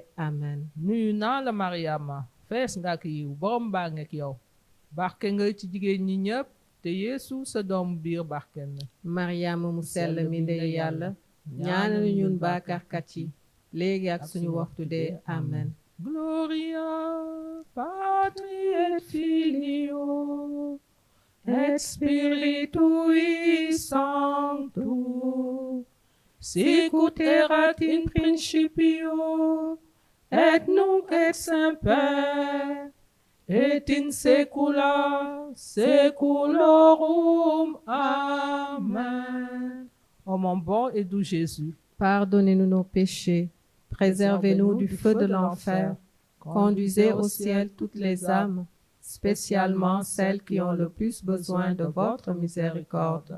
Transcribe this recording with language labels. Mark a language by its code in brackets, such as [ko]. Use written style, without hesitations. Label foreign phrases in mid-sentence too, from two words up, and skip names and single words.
[wo] Amen. Nuyu naa la Mariama fees nga ak yiw borom baa ngeek yow barke nga ci jigéen ñi ñëpp te Yeesu sa doomu biir barkel na. Mariama mu sell mi ndey yàlla ñaanal ñu ñun baakaarkat yi léegi ak suñu waxtu dee. Amen. [la] Gloria Patri et Filio et Spiritui Sancto sicut erat in principio et nunc et semper et in saecula saeculorum. [fr] Amen. Ô mon bon et doux Jésus, Pardonnez-nous nos péchés, préservez-nous du feu de l'enfer, conduisez au ciel toutes les âmes, spécialement celles qui ont le plus besoin de votre miséricorde.